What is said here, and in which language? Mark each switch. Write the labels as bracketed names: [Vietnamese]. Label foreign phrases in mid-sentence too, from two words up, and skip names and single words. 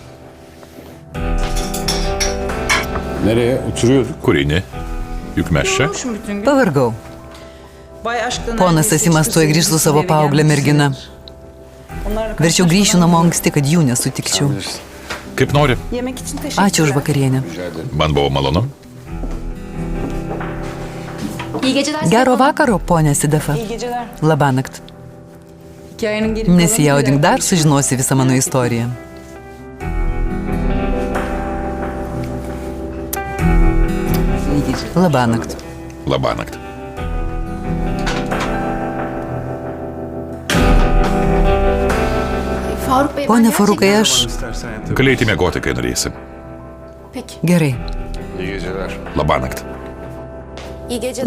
[Turkish] Nereye? Oturuyorduk. [Lithuanian] Kur eini? Juk mes čia. Pavargau. Ponas Asimas tuoj grįž su savo paauglė mergina. Verčiau grįšiu namo anksti, kad jų nesutikčiau. [Turkish] Bilirsin. [Lithuanian] Kaip nori. [Turkish] Yemek için teşekkür [Lithuanian] Ačiū už vakarienę. Man buvo malonu. [Turkish] İyi geceler. [Lithuanian] Gero vakaro, ponė Sedefa. [Turkish] İyi geceler. [Lithuanian] Labanakt. [Turkish] Hikayenin geri kalanı [Lithuanian] Nesijaudink, dar sužinosi visą mano istoriją. [Turkish] İyi geceler. [Lithuanian] Labanakt. Labanakt. [Turkish] Faruk Bey, ben [Lithuanian] Pone [Turkish] gerçekten- [Lithuanian] Farukai, aš... [Turkish] İstersen yatalım. [Lithuanian] Gali eiti miegoti, kai norėsi. [Turkish] Peki. [Lithuanian] Gerai. [Turkish] İyi geceler. [Lithuanian] Labanakt. [Turkish] İyi geceler.